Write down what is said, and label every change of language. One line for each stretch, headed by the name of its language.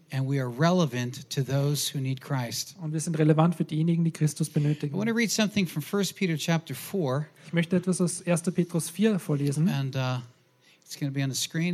English: And we are relevant to those who need Christ.
German: Und wir sind relevant für diejenigen, die Christus benötigen.
English: I want to read something from 1 Peter chapter 4.
German: Ich möchte etwas aus 1. Petrus 4 vorlesen.
English: And it's going to be on the screen.